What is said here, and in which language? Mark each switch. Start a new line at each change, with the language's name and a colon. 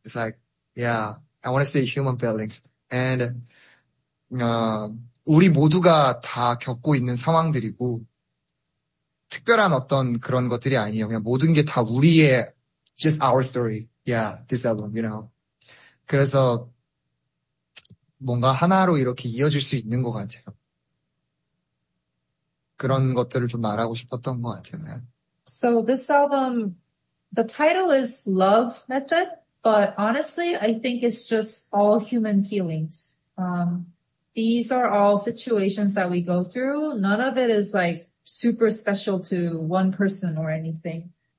English: It's like yeah, I want to say human feelings.
Korean: And 우리 모두가 다 겪고 있는 상황들이고 특별한 어떤 그런 것들이 아니에요. 그냥 모든 게 다 우리의
English: just our story. Yeah, this album, you know.
Korean: 그래서 뭔가 하나로 이렇게 이어질 수 있는 것 같아요. 그런 것들을 좀 말하고 싶었던 것 같아요.
English: So this album, the title is Love Method, but honestly, I think it's just all human feelings. These are all situations that we go through. None of it is like super special to one person or anything.